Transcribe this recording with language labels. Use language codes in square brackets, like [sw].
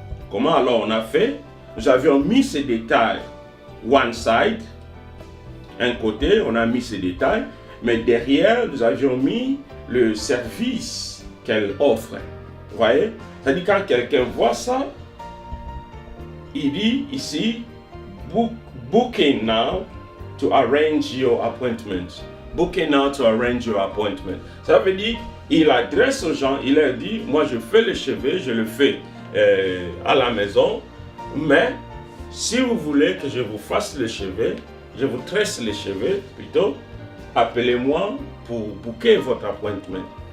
[fr] Comment alors on a fait? Nous avions mis ces détails [en] one side, [fr] un côté, on a mis ces détails, mais derrière, nous avions mis le service qu'elle offre. Vous voyez? C'est-à-dire quand quelqu'un voit ça, il dit ici, [en] booking now to arrange your appointment. Booking now to arrange your appointment. [fr] Ça veut dire, il adresse aux gens, il leur dit, moi je fais les cheveux, je le fais à la maison, mais si vous voulez que je vous fasse les cheveux, je vous tresse les cheveux plutôt, appelez-moi pour booker votre appointment.